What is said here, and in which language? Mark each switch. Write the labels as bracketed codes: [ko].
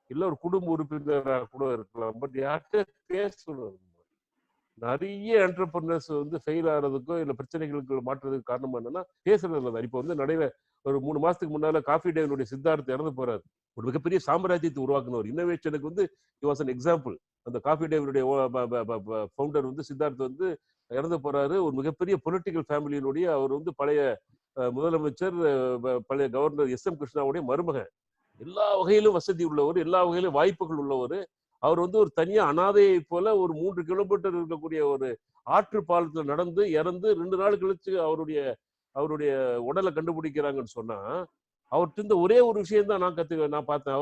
[ta] இல்ல ஒரு குடும்ப உறுப்பினராக கூட இருக்கலாம். பட் யார்கிட்ட பேசணும். நிறைய என்டர்பிரினர்ஸ் வந்து ஃபெயில் ஆகிறதுக்கோ இல்ல பிரச்சனைகளுக்கு மாற்றுறதுக்கு காரணமா என்னன்னா பேசுறது இல்லை. இப்போ வந்து நடையில ஒரு 3 மாசத்துக்கு முன்னால காஃபி டேனுடைய சித்தார்த் இறந்து போறாரு. ஒரு மிகப்பெரிய சாம்ராஜ்யத்தை உருவாக்குனவர். இன்னோவேஷனுக்கு வந்து [en] he was an example. [ta] அந்த காஃபி டேனுடைய ஃபவுண்டர் வந்து சித்தார்த் வந்து இறந்து போறாரு. ஒரு மிகப்பெரிய பொலிட்டிக்கல் ஃபேமிலியினுடைய அவர் வந்து பழைய முதலமைச்சர் பழைய கவர்னர் எஸ்.எம். கிருஷ்ணாவுடைய மருமகன். எல்லா வகையிலும் வசதி உள்ளவர், எல்லா வகையிலும் வாய்ப்புகள் உள்ளவர். அவர் வந்து ஒரு தனியா அனாதையை போல ஒரு 3 கிலோமீட்டர் இருக்கக்கூடிய ஒரு ஆற்று பாலத்துல நடந்து இறந்து 2 நாள் கழிச்சு அவருடைய உடலை கண்டுபிடிக்கிறாங்கன்னு சொன்னா அவர்கிட்ட இருந்த ஒரே ஒரு விஷயம் தான் நான் பார்த்தேன்.